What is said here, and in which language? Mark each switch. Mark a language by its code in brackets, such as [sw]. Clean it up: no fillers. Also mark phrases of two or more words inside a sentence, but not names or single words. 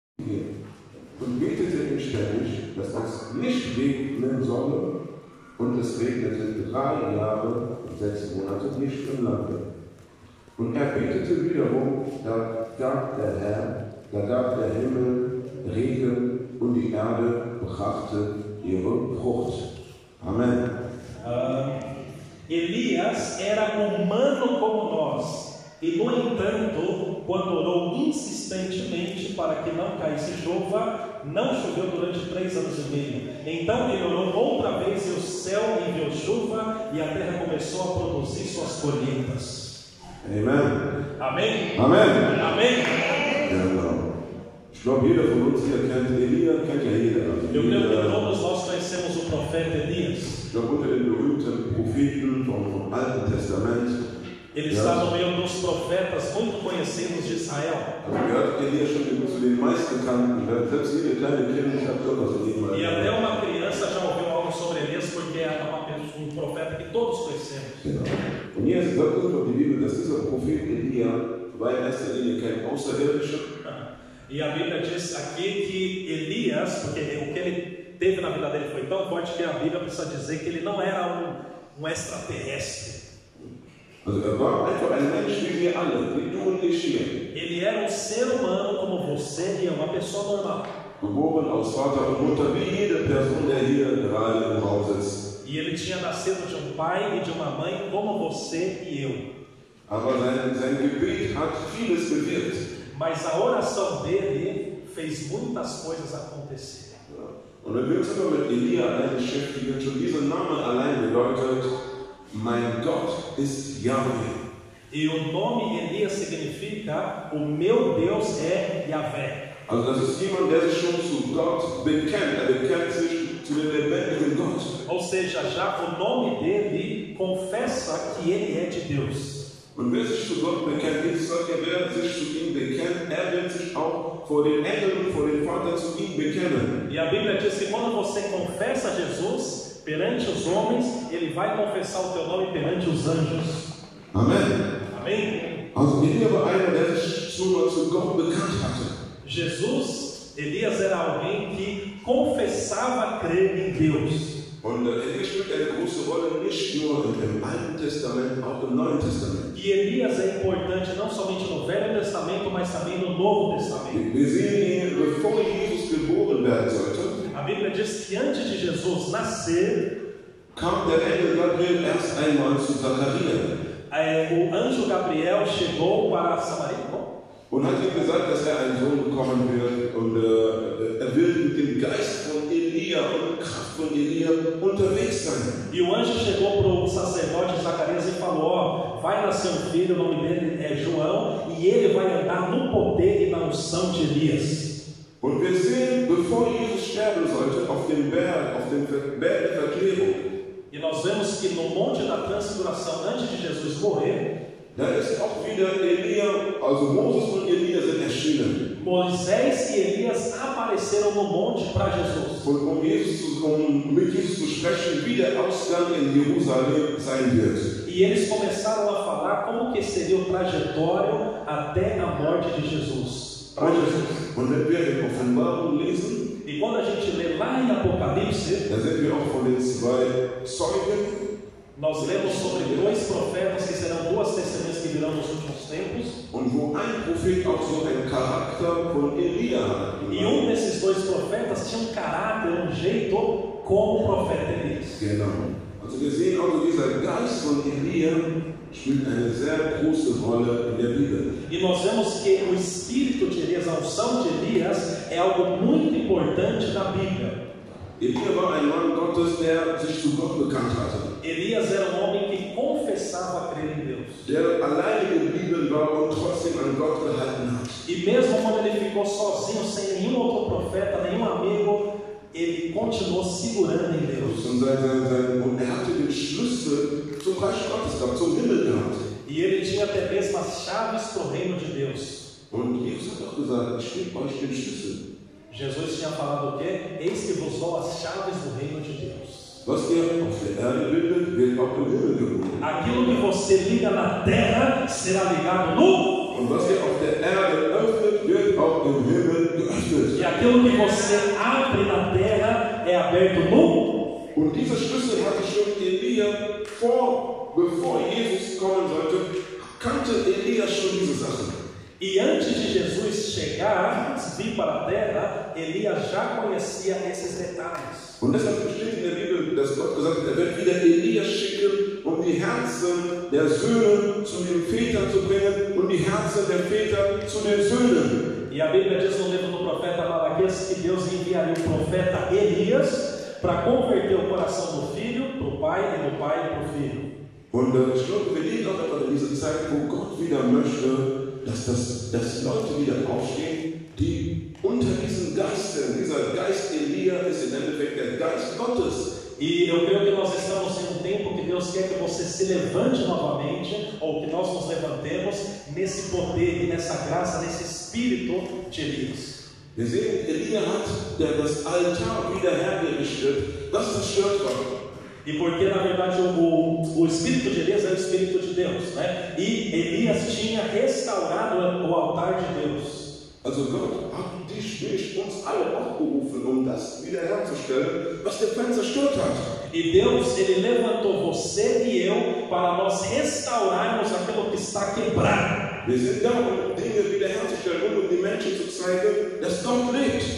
[de] hier und betete inständig, dass es nicht regnen solle, und es regnete 3 Jahre und 6 Monate nicht im Lande. Und er betete wiederum, da gab der Himmel Regen und die Erde brachte ihre Frucht. Amen. [pt] Elias era humano como nós, e no entanto, quando orou insistentemente para que não caísse chuva, não choveu durante 3 anos e meio. Então ele orou outra vez e o céu enviou chuva e a terra começou a produzir suas colheitas. [de] Amen. [pt] Amém? [de] Amen. [pt] Amém? [de] Genau. Ich glaube, jeder von uns hier kennt Elia, kennt ja jeder. [pt] Eu creio que todos nós conhecemos o profeta Elias. [de] Ich glaube, unter den berühmten Propheten vom Alten Testament. [pt] Ele está no meio dos profetas muito conhecidos de Israel. [de] Gehört Elia schon zu den meistbekannten. Selbst jede kleine Kind hat etwas von ihm. [pt] E até uma criança já ouviu algo sobre Elias, porque é um profeta que todos conhecemos. [de] Genau. Und hier sagt uns doch die Bibel, dass dieser Prophet Elia war in erster Linie kein Außerirdischer. [pt] E a Bíblia diz aqui que Elias, porque o que ele teve na vida dele foi tão forte que a Bíblia precisa dizer que ele não era um extraterrestre. [de] Also war einfach ein Mensch wie wir alle, wie du und ich hier. [pt] Ele era um ser humano como você e é uma pessoa normal. [de] Geboren aus Vater und Mutter, wie jede Person, der hier gerade im Raum sitzt. [pt] E ele tinha nascido de um pai e de uma mãe como você e eu. [de] Aber sein Gebet hat vieles bewirkt. [pt] Mas a oração dele fez muitas coisas acontecer. [de] Und wenn wir uns aber mit Elia allein beschäftigen, schon dieser Name allein bedeutet, mein Gott ist Yahweh. [pt] E o nome Elias significa, o meu Deus é Yahvé. [de] Also das ist jemand, der sich schon zu Gott bekennt. Er bekennt sich zu dem lebendigen Gott. [pt] Ou seja, já o nome dele confessa que ele é de Deus. [de] Und wer sich zu Gott bekennt, Jesus sagt ja, wer sich zu ihm bekennt, er wird sich auch vor den Engeln und vor dem Vater zu ihm bekennen. [pt] E a Bíblia diz que quando você confessa Jesus perante os homens, ele vai confessar o teu nome perante os anjos. [de] Amen. [pt] Amém? [de] Also Elia war einer, der sich schon zu Gott bekannt hatte. [pt] Elias era alguém que confessava crer em Deus. [de] Und Elia spielt eine große Rolle, nicht nur im Alten Testament, auch im Neuen Testament. [pt] E Elias é importante não somente no Velho Testamento, mas também no Novo Testamento. [de] Wir sehen hier, bevor Jesus geboren werden sollte, [pt] a Bíblia diz que antes de Jesus nascer, [de] kam der Engel Gabriel erst einmal zu Zachariah. [pt] O anjo Gabriel chegou para Samaria [de] und hat ihm gesagt, dass ein Sohn bekommen wird und er will mit dem Geist von Elia und Kraft von Elia unterwegs sein. [pt] E o anjo chegou para o sacerdote Zacarias e falou: ó, vai nascer um filho, o nome dele é João, e ele vai andar no poder e na unção de Elias. [de] Und wir sehen, bevor Jesus sterben sollte, auf dem Berg der Verklärung. [pt] E nós vemos que no Monte da Transfiguração, antes de Jesus morrer, [de] da ist auch wieder Elia, also Moses und Elia sind erschienen. [pt] Moisés e Elias apareceram no monte para Jesus. [de] Und mit Jesus zu sprechen, wie der Ausgang in Jerusalem sein wird. [pt] E eles começaram a falar como que seria o trajetório até a morte de Jesus. Para Jesus. [de] Und wenn wir in Offenbarung lesen, [pt] e quando a gente lê lá em Apocalipse, [de] da sind wir auch von den 2 Zeugen. [pt] Nós lemos sobre 2 profetas que serão 2 testemunhas que virão nos últimos tempos. [de] Und wo ein Prophet auch so einen Charakter von Elia hat. [pt] E desses 2 profetas tinha caráter, jeito como o profeta Elias. [de] Genau. Also wir sehen also, dieser Geist von Elia spielt eine sehr große Rolle in der Bibel. [pt] E nós vemos que o espírito de Elias, a unção de Elias, é algo muito importante na Bíblia. [de] Elia war ein Mann Gottes, der sich zu Gott bekannt hatte. [pt] Elias era um homem que confessava crer em Deus. [de] Der alleine geblieben war und trotzdem an Gott gehalten hat. [pt] E mesmo quando ele ficou sozinho, sem nenhum outro profeta, nenhum amigo, ele continuou segurando em Deus. [de] Und er hatte den Schlüssel zum Reich Gottes gehabt, zum Himmel gehabt. [pt] E ele tinha até mesmo as chaves para o reino de Deus. [de] Und Jesus hat auch gesagt, ich gebe euch den Schlüssel. [pt] Jesus tinha falado o quê? Eis que vos dou as chaves do reino de Deus. [de] Was ihr auf der Erde bindet, wird auch im Himmel gebunden. [pt] Aquilo que você liga na terra será ligado no. [de] Und was ihr auf der Erde öffnet, wird auch im Himmel geöffnet. [pt] E aquilo que você abre na terra é aberto no. [de] Und diese Schlüssel hatte schon Elia bevor Jesus kommen sollte, kannte Elia schon diese Sachen. [pt] E antes de Jesus chegar, vir para a terra, Elias já conhecia esses detalhes. [de] Und deshalb steht in der Bibel, dass Gott gesagt hat, er wird wieder Elias schicken, um die Herzen der Söhne zu den Vätern zu bringen und die Herzen der Väter zu den Söhnen. [pt] E a Bíblia diz no livro do profeta Malaquias que Deus enviaria o profeta Elias para converter o coração do filho para o pai e do pai para o filho. [de] Und ich glaube, wir leben auch in dieser Zeit, wo Gott wieder möchte, dass Leute wieder aufstehen, die unter diesen Geistern, dieser Geist Elia ist im Endeffekt der Geist Gottes. [pt] E eu creio que nós estamos em um tempo que Deus quer que você se levante novamente, ou que nós nos levantemos nesse poder e nessa graça, nesse espírito de Elias. [de] Wir sehen, Elia hat das Altar wieder hergerichtet, das zerstört war. [pt] E porque na verdade o espírito de Elias é o espírito de Deus, né? E Elias tinha restaurado o altar de Deus. [de] Also Gott hat dich, uns alle aufgerufen, das wiederherzustellen, was der Feind zerstört hat. [pt] E Deus, ele levantou você e eu para nós restaurarmos aquilo que está quebrado. [de] Wir sind da, Dinge wiederherzustellen und die Menschen zu zeigen, dass Gott lebt.